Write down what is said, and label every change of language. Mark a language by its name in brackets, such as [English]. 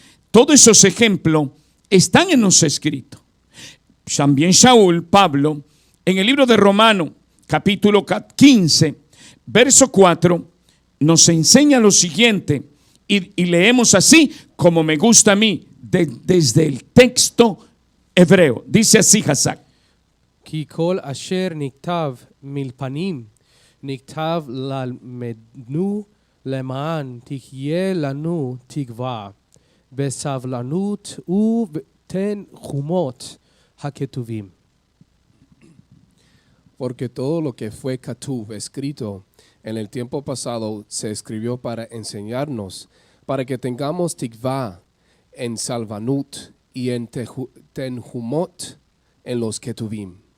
[Spanish] Todos esos ejemplos están en los escritos. También Shaul, Pablo, en el libro de Romanos, capítulo 15, verso 4, nos enseña lo siguiente, y leemos así como me gusta a mí, desde el texto hebreo. Dice así, Hazak. [Hebrew] כי כל אשר נכתב מלפנים, נכתב למדנו למען תחיה לנו תקווה, בסבלנות ובתנחומות הכתובים. [Spanish] Porque todo lo que fue Katuv, escrito en el tiempo pasado, se escribió para enseñarnos, para que tengamos tikvah en salvanut y en tenhumot en los Ketuvim.